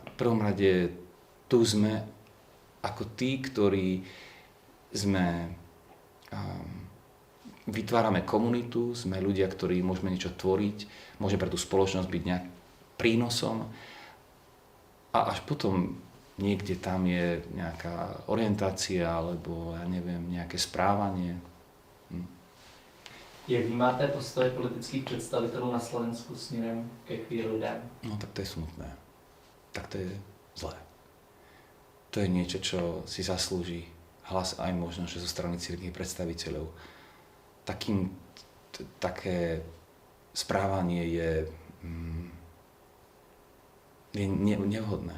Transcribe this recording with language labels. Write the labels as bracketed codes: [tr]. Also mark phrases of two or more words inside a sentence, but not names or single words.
[sk] V prvom rade tu sme ako tí, ktorí vytvárame komunitu, sme ľudia, ktorí môžeme niečo tvoriť, môže pre tú spoločnosť byť nejak prínosom a až potom niekde tam je nejaká orientácia alebo, ja neviem, nejaké správanie. [cs] Jak vnímáte postoje politických představitelů na Slovensku směrem ke queer lidem? [sk] No tak to je smutné. Tak to je zlé. To je niečo, čo si zaslúži hlas aj možno, že zo strany cirkevných predstaviteľov. Také správanie je nevhodné.